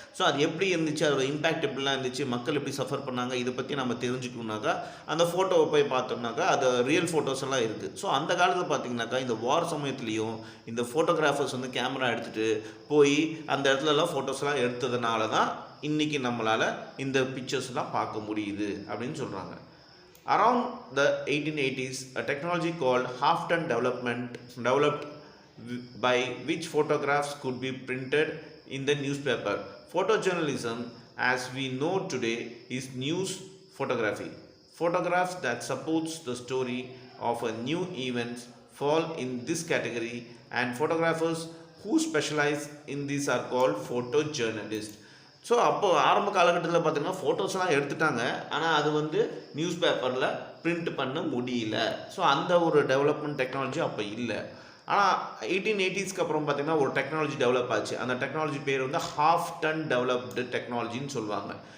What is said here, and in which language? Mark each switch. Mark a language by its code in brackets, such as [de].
[ta] So அது எப்படி இருந்துச்சு, அதோட இம்பேக்ட் எப்படிலாம் இருந்துச்சு, மக்கள் எப்படி சஃபர் பண்ணாங்க, இதை பற்றி நம்ம தெரிஞ்சுக்கணுனாக்கா அந்த ஃபோட்டோவை போய் பார்த்தோம்னாக்கா அது ரியல் ஃபோட்டோஸ் எல்லாம் இருக்குது. ஸோ அந்த காலத்தில் பார்த்திங்கனாக்கா இந்த வார் சமயத்துலேயும் இந்த ஃபோட்டோகிராஃபர்ஸ் வந்து கேமரா எடுத்துகிட்டு போய் அந்த இடத்துலலாம் ஃபோட்டோஸ்லாம் எடுத்ததுனால தான் இன்றைக்கி நம்மளால் இந்த பிக்சர்ஸ்லாம் பார்க்க முடியுது அப்படின்னு சொல்கிறாங்க. [en] Around the 1880s, a technology called Hafton developed by which photographs could be printed in the newspaper. Photojournalism, as we know today, is news photography. Photographs that supports the story of a new event fall in this category, and photographers who specialize in this are called photojournalists. [ta] So அப்போ ஆரம்ப காலகட்டத்தில் பார்த்திங்கன்னா ஃபோட்டோஸ்லாம் எடுத்துட்டாங்க, ஆனால் அது வந்து news பேப்பரில் பிரிண்ட் பண்ண முடியல. ஸோ அந்த ஒரு டெவலப்மெண்ட் டெக்னாலஜி அப்போ இல்லை. ஆனால் 1880s அப்புறம் பார்த்திங்கன்னா ஒரு டெக்னாலஜி டெவலப் ஆச்சு. அந்த டெக்னாலஜி பேர் வந்து ஹாஃப் டன் டெவலப்டு டெக்னாலஜின்னு சொல்லுவாங்க.